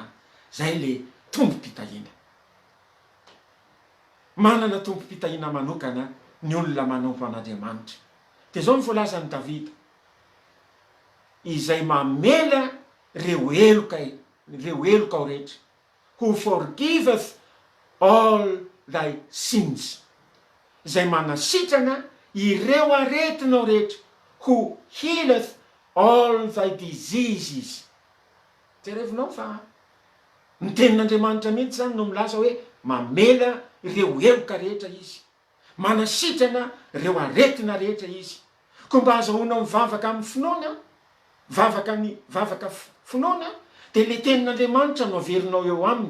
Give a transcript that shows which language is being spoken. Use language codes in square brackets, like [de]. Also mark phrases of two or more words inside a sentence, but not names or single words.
[mg] Zay le tompo-pitahina. Manana tompo-pitahina manokana ny olona manompo an'Andriamanitra. De zao ny voalazan'i Davida, izay mamela reo eloka ao rehetra, [en] who forgiveth all thy sins. [mg] Zay manasitrana ireo aretinao rehetra, [en] who healeth all thy diseases. [mg] Jerevinao fa ny tenin'Andriamanitra mihitsy zany no milaza hoe mamela ireo eloka rehetra izy, manasitrana ireo aretina rehetra izy. Ko mba azahoanao mivavaka amin'ny finoana, vavaka finoana, de le tenin'Andriamanitra no averinao eo aminy.